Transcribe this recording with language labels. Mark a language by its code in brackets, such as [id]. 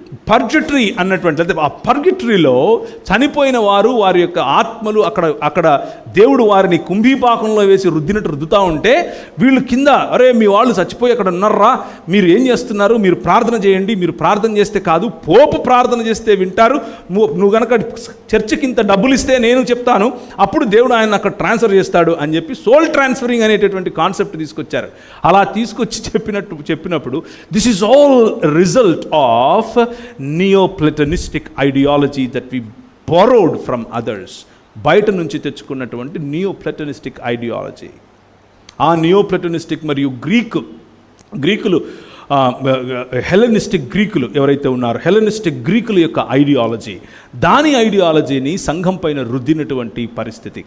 [te] పర్జటరీ అన్నటువంటి, అంటే ఆ పర్గిటరీలో చనిపోయిన వారు, వారి యొక్క ఆత్మలు అక్కడ దేవుడు వారిని కుంభీపాకంలో వేసి రుద్దినట్టు రుద్దుతూ ఉంటే, వీళ్ళు కింద, అరే మీ వాళ్ళు చచ్చిపోయి అక్కడ ఉన్నారా, మీరు ఏం చేస్తున్నారు, మీరు ప్రార్థన చేయండి, మీరు ప్రార్థన చేస్తే కాదు పోపు ప్రార్థన చేస్తే వింటారు, నువ్వు కనుక చర్చికి ఇంత డబ్బులు ఇస్తే నేను చెప్తాను, అప్పుడు దేవుడు ఆయన అక్కడ ట్రాన్స్ఫర్ చేస్తాడు అని చెప్పి సోల్ ట్రాన్స్ఫరింగ్ అనేటటువంటి కాన్సెప్ట్ తీసుకొచ్చారు. అలా తీసుకొచ్చి చెప్పినప్పుడు [en] This is all result of Neoplatonistic ideology that we borrowed from others. [te] బయట నుంచి తెచ్చుకున్నటువంటి నియోప్లటనిస్టిక్ ఐడియాలజీ. ఆ నియోప్లటనిస్టిక్ మరియు గ్రీకులు హెలెనిస్టిక్ గ్రీకులు ఎవరైతే ఉన్నారో, హెలెనిస్టిక్ గ్రీకుల యొక్క ఐడియాలజీ, దాని ఐడియాలజీని సంఘం పైన రుద్దినటువంటి పరిస్థితి.